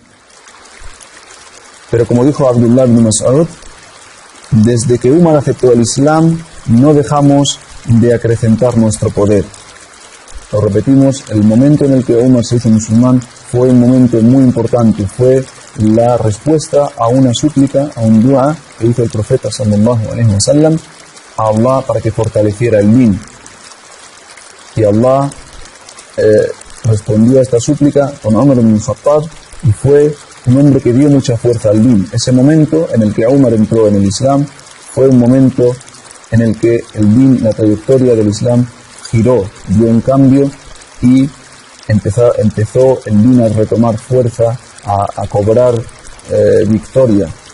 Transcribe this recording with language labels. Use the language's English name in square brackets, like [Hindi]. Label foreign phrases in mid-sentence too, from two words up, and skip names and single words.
[Spanish] Pero como dijo Abdullah ibn Mas'ud, desde que Umar aceptó el Islam, no dejamos de acrecentar nuestro poder. Lo repetimos, el momento en el que Umar se hizo musulmán fue un momento muy importante, fue la respuesta a una súplica, a un dua que hizo el profeta [Arabic] صلى الله عليه وسلم [Spanish] a Allah para que fortaleciera el din. Y Allah respondió a esta súplica con Umar ibn al-Khattab y fue un hombre que dio mucha fuerza al din. Ese momento en el que Umar entró en el Islam fue un momento en el que el din, la trayectoria del Islam, giró, dio un cambio y empezó el din a retomar fuerza, a cobrar victoria.